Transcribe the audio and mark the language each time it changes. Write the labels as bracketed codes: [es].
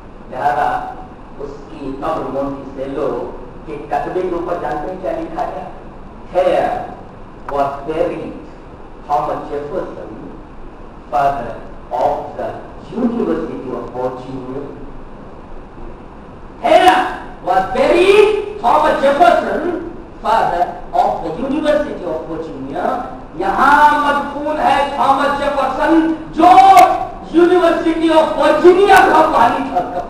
[ur] لہذا اس کی قبر موتی سے لو کہ کتبے کے اوپر جانتے ہیں کیا لکھا گیا؟ [en] Here was buried Thomas Jefferson, father of the University of Virginia. Here was buried Thomas Jefferson, father of the University of Virginia. [ur] یہاں مدفون ہے تھامس جیفرسن جو یونیورسٹی آف ورجینیا کا پانی تھا.